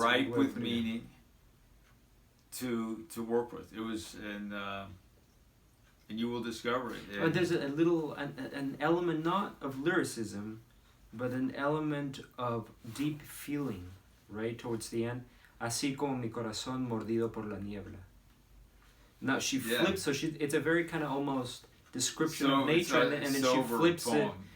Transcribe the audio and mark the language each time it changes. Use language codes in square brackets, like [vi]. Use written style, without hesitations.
[en] ripe with meaning to work with. It was, and you will discover it. There's a little an element not of lyricism, but an element of deep feeling, right towards the end. [es] Así como mi corazón mordido por la niebla. [en] Now she flips, so it's a very kind of almost description of nature, and then she flips it.